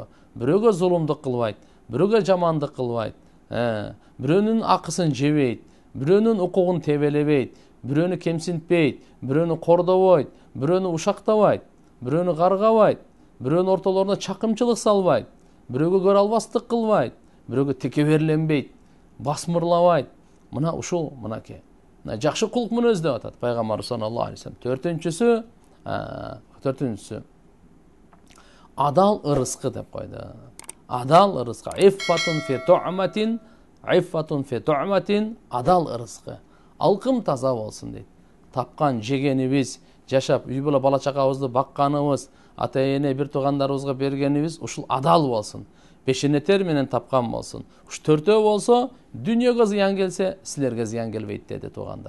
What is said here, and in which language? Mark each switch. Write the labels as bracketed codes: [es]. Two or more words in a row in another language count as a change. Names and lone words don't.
[ky] Бирөөгө зулумдук кылбайт, бирөөгө жамандык кылбайт, бирөөнүн акысын жебейт, бирөөнүн укугун тебелебейт, бирөөнү кемсинтпейт, бирөөнү кордобойт, бирөөнү ушактабайт, бирөөнү каргабайт, бирөөнүн ортолоруна чакымчылык салбайт, бирөөгө көрө албастык кылбайт, бирөөгө текеберленбейт, басмырлабайт. Мына ушул мынакей жакшы кулк мүнөз деп атат Пайгамбар [ar] صلى الله عليه وسلم. [ky] Төртүнчүсү адал ырыскы деп койду. Адал ырыскы. [ar] عفة في طعمته, عفة في طعمته, [ky] адал ырыскы. Алкым таза болсун дейт. Тапкан жегенибиз, жашап үй була бала чакабызды бакканыбыз, ата эне бир туугандарыбызга бергенибиз ушул адал болсун. Пешенетер менен тапкан болсун. Уш төртөө болсо, дүйнөгө зыян келсе, силерге зыян келбейт деди туугандар.